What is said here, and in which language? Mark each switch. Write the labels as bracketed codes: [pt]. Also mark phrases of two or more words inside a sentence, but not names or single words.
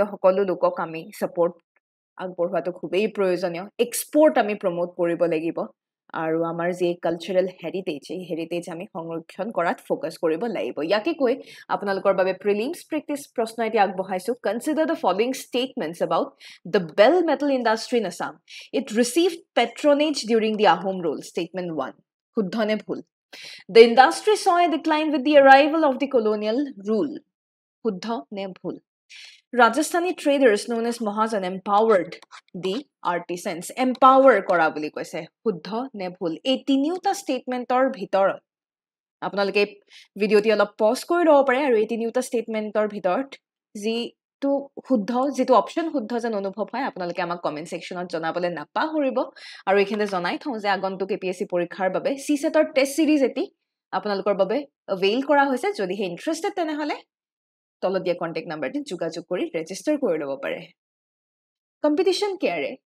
[as] সকলো লোকক আমি সাপোৰ্ট আগবঢ়োৱাটো খুবেই প্ৰয়োজনীয় এক্সপোৰ্ট আমি প্ৰমোট কৰিব লাগিব আৰু আমাৰ যে [en] cultural heritage [as] এই হেৰিটেজ আমি সংৰক্ষণ কৰাত ফোকাস কৰিব লাগিব ইয়াকে কৈ আপোনালোকৰ বাবে [en] prelims practice [as] প্ৰশ্ন এটি আগবঢ়াইছো [en] consider the following statements about the bell metal industry in Assam it received patronage during the Ahom rule [as] ষ্টেটমেন্ট 1 শুদ্ধ নে ভুল [en] The industry saw a decline with the arrival of the colonial rule. [as] শুদ্ধ নে ভুল. [en] Rajasthani traders known as Mahajan empowered the artisans. [as] Empower কৰা বুলি কৈছে। শুদ্ধ নে ভুল. এই তিনিটা statementৰ ভিতৰত. আপোনালোকে video টি অলপ pause কৰি ল'ব পাৰে আৰু এই তিনিটা statementৰ ভিতৰত যিটো শুদ্ধ যিটো অপচন শুদ্ধ যেন অনুভৱ হয় আপোনালোকে আমাক [en] comment sectionত [as] জনাবলৈ নাপাহৰিব আৰু এইখিনিতে জনাই থওঁ যে আগন্তুক APSC পৰীক্ষাৰ বাবে CSETৰ [en] test series [as] এটি আপোনালোকৰ বাবে অৱেইল কৰা হৈছে যদি হে ইন্টাৰেষ্টেড তেনেহলে তলত দিয়া [en] contact numberটি [as] যোগাযোগ কৰি ৰেজিষ্টাৰ কৰি ল'ব পাৰে কম্পিটিশন কেয়াৰে